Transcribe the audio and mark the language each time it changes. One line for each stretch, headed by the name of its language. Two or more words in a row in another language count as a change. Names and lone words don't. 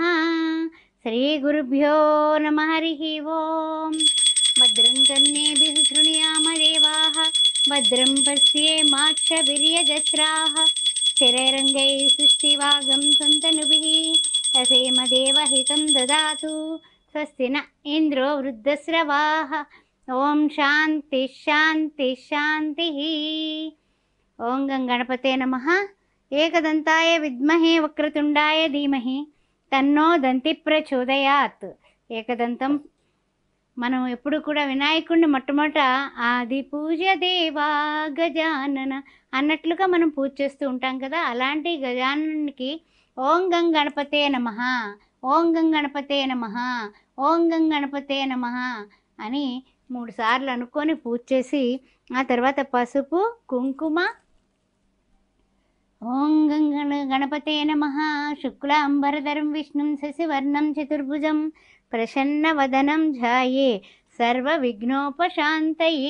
Sanskrit: श्रीगुरुभ्यो नमः हरिः ओम् भद्रं कर्णेभिः शृणुयाम देवाः भद्रं पश्येमाक्षभिर्यजत्राः स्थिरैरङ्गैः सुष्ठिवागं सन्तनुभिः रसेम देवहितं ददातु स्वस्ति न इंद्रो वृद्धस्रवाः ओम शांति शांति शांति। ओम गणपते नमः। एकदंताय विद्महे वक्रतुंडाय धीमहि तन्नो दंति प्रचोदयात्।
Telugu: एकदंతం మనం ఎప్పుడు కూడా వినాయకుడిని మొట్టమొదట ఆది పూజ దేవా గజానన అన్నట్లుగా మనం పూజ చేస్తూ ఉంటాం కదా. అలాంటి గజాననునికి
Sanskrit: ॐ गं गणपतये नमः, ॐ गं गणपतये नमः, ॐ गं गणपतये नमः
Telugu: అని 3 సార్లు అనుకొని పూజ చేసి ఆ తర్వాత పసుపు కుంకుమ
Sanskrit: ॐ गं गणपतये नमः शुक्लाम्बरधरं विष्णुं शशिवर्णं चतुर्भुजं प्रसन्नवदनं ध्यायेत् सर्व विघ्नोपशान्तये.